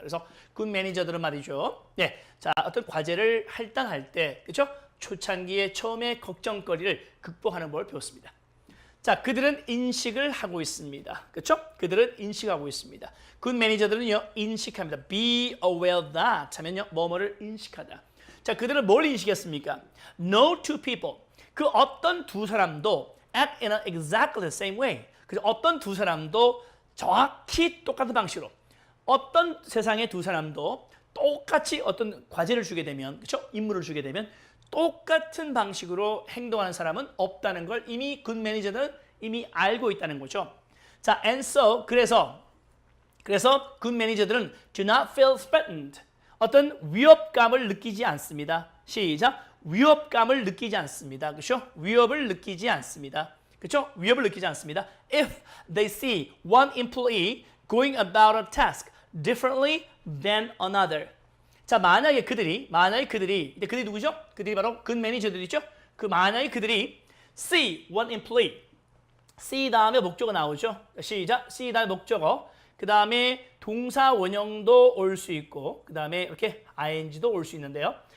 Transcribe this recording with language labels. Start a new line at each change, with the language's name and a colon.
Korean: 그래서 굿 매니저들은 말이죠. 네. 자, 어떤 과제를 할당할 때, 그렇죠? 초창기에 처음에 걱정거리를 극복하는 법을 배웠습니다. 자, 그들은 인식을 하고 있습니다. 그렇죠? 그들은 인식하고 있습니다. 굿 매니저들은요, 인식합니다.
English: Be aware that
Korean: 하면요, 뭐뭐를 인식하다. 자, 그들은 뭘 인식했습니까?
English: No two people.
Korean: 그 어떤 두 사람도
English: act in exactly the same way.
Korean: 그래서 어떤 두 사람도 정확히 똑같은 방식으로, 어떤 세상의 두 사람도 똑같이 어떤 과제를 주게 되면, 그렇죠? 임무를 주게 되면 똑같은 방식으로 행동하는 사람은 없다는 걸 이미 굿 매니저들은 이미 알고 있다는 거죠. 자,
English: and so
Korean: 그래서 굿 매니저들은
English: do not feel threatened.
Korean: 어떤 위협감을 느끼지 않습니다. 시작. 위협감을 느끼지 않습니다. 그렇죠? 위협을 느끼지 않습니다. 그렇죠? 위협을 느끼지 않습니다.
English: If they see one employee going about a task differently than another.
Korean: 자, 만약에 그들이 근데 그들이 누구죠? 그들이 바로 굿 매니저들이죠. 그 만약에 그들이
English: see one employee,
Korean: see 다음에 목적어 나오죠. 시작. see 다음에 목적어. 그 다음에 동사 원형도 올 수 있고, 그 다음에 이렇게 ing도 올 수 있는데요.